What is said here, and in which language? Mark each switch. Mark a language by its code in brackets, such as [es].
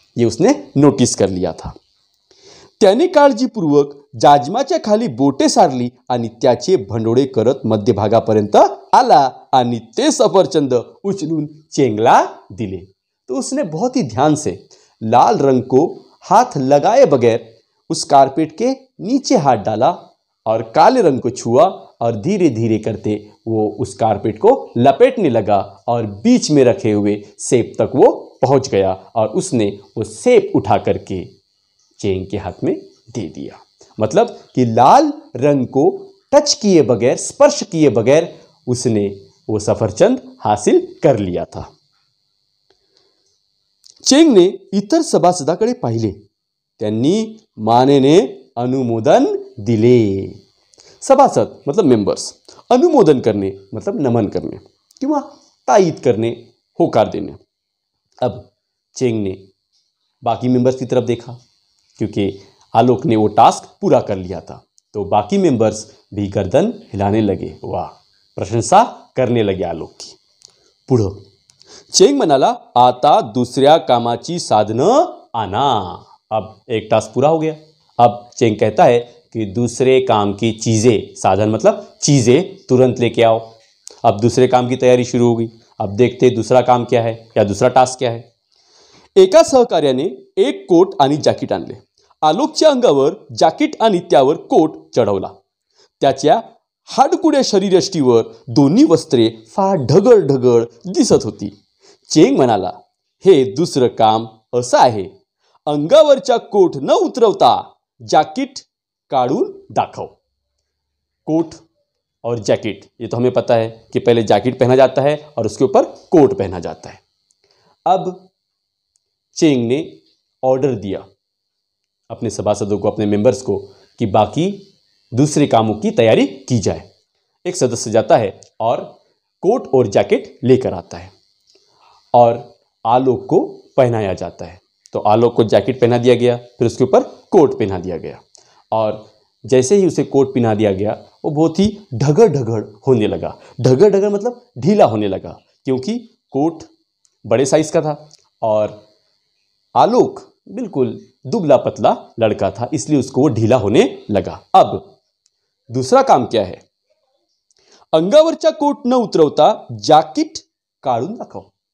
[hi] ये उसने नोटिस कर लिया था. [mr] त्याने काळजीपूर्वक जाजमाच्या खाली बोटे सारली आणि त्याचे भंडोळे करत मध्यभागापर्यंत आला आणि ते सफरचंद उचलून चेंगला दिले. [hi] तो उसने बहुत ही ध्यान से लाल रंग को हाथ लगाए बगैर उस कारपेट के नीचे हाथ डाला और काले रंग को छुआ और धीरे धीरे करते वो उस कारपेट को लपेटने लगा और बीच में रखे हुए सेब तक वो पहुंच गया और उसने वो सेब उठा करके चेंग के हाथ में दे दिया. मतलब कि लाल रंग को टच किए बगैर, स्पर्श किए बगैर उसने वो सफरचंद हासिल कर लिया था. [mr] चेंगने इतर सभासदाकडे पाहिले, त्यांनी मानेने अनुमोदन दिले. सभासद मतलब मेंबर्स, अनुमोदन करणे मतलब नमन करणे किंवा तायीद करणे, होकार देणे. [hi] अब चेंग ने बाकी मेंबर्स की तरफ देखा, क्योंकि आलोक ने वो टास्क पूरा कर लिया था. तो बाकी मेंबर्स भी गर्दन हिलाने लगे, वाह, प्रशंसा करने लगे आलोक की. [mr] पुढं चेंग म्हणाला, आता दुसऱ्या कामाची साधनं आणा. [hi] अब एक टास्क पूरा हो गया. अब चेंग कहता है कि दूसरे काम की चीज़ें, साधन मतलब चीज़ें तुरंत लेके आओ. अब दूसरे काम की तैयारी शुरू हो गई. अब देखते दूसरा काम क्या है या दूसरा टास्क क्या है. [mr] एका सहकार्याने एक कोट आणि जॅकेट आणले. आलोकच्या अंगावर जॅकेट आणि त्यावर कोट चढवला. त्याच्या हाडकुड्या शरीरयष्टीवर दोन्ही वस्त्रे फार ढगळ ढगळ दिसत होती. चेंग म्हणाला, हे दुसरं काम असं आहे, अंगावरच्या कोट न उतरवता जॅकेट काढून दाखव. [hi] कोट और जैकेट, ये तो हमें पता है कि पहले जैकेट पहना जाता है और उसके ऊपर कोट पहना जाता है. अब चेंग ने ऑर्डर दिया अपने सभासदों को, अपने मेंबर्स को, कि बाकी दूसरे कामों की तैयारी की जाए। एक सदस्य जाता है और कोट और जैकेट लेकर आता है और आलोक को पहनाया जाता है। तो आलोक को जैकेट पहना दिया गया, फिर उसके ऊपर कोट पहना दिया गया और जैसे ही उसे कोट पहना दिया गया वो बहुत ही ढगड़ ढगड़ होने लगा। ढगड़ ढगड़ मतलब ढीला होने लगा, क्योंकि कोट बड़े साइज का था और आलोक बिल्कुल दुबला पतला लड़का था, इसलिए उसको वो ढीला होने लगा। अब दूसरा काम क्या है? [mr] अंगावरचा कोट न उतरवता जॅकेट काढून दाखव।